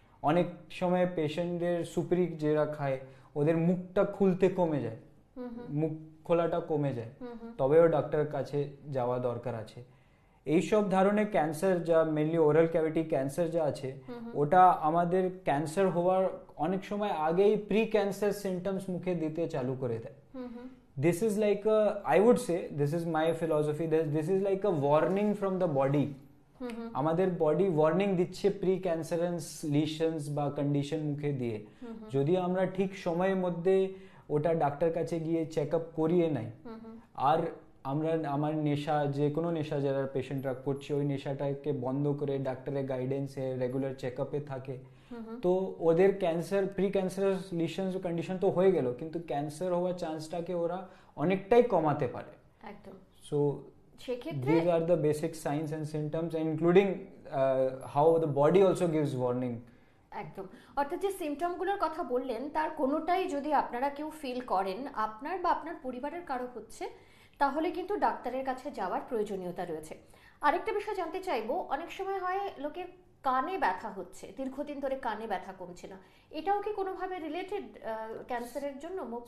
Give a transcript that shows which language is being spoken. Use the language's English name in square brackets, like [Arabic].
[Bangla] অনেক সময় পেশেন্টদের সুপারি যারা খায় ওদের মুখটা খুলতে কমে যায়, মুখ খোলাটা কমে যায়, তবেও ডাক্তারের কাছে যাওয়া দরকার আছে। এইসব ধরনের ক্যান্সার, যা মেনলি ওরাল ক্যাভিটি ক্যান্সার যা আছে, ওটা আমাদের ক্যান্সার হওয়ার অনেক সময় আগেই প্রি ক্যান্সার সিমটমস মুখে দিতে চালু করে দেয়। [English] This is like I would say, this is my philosophy, this is like a warning from the body. [Bangla] আমাদের বডি ওয়ার্নিং দিচ্ছে প্রি ক্যান্সারাস লিশনস বা কন্ডিশন মুখে দিয়ে। যদি আমরা ঠিক সময়ের মধ্যে ওটা ডাক্তার কাছে গিয়ে চেক আপ করিয়ে নাই, আর আমার নেশা, যে কোনো নেশা যারা পেশেন্টরা করছে, ওই নেশাটাকে বন্ধ করে ডাক্তারের গাইডেন্সে রেগুলার চেক আপে থাকে, তো ওদের ক্যান্সার, প্রি ক্যান্সারাস লিশনস কন্ডিশন তো হয়ে গেল, কিন্তু ক্যান্সার হওয়ার চান্সটাকে ওরা অনেকটাই কমাতে পারে। একদম। [English] so [Bangla] সেক্ষেত্রে [English] these are the basic signs and symptoms, including how the body also gives warning. [Bangla] একদম, অর্থাৎ যে সিমটমগুলোর কথা বললেন তার কোনোটাই যদি আপনারা কেউ ফিল করেন আপনার বা আপনার পরিবারের কারো হচ্ছে, তাহলে কিন্তু ডাক্তারের কাছে যাওয়ার প্রয়োজনীয়তা রয়েছে। আরেকটা বিষয় জানতে চাইবো, অনেক সময় হয় লোকের কানে ব্যথা হচ্ছে, দীর্ঘদিন ধরে কানে ব্যথা কমছে না, এটাও কি কোনোভাবে রিলেটেড ক্যান্সারের জন্য?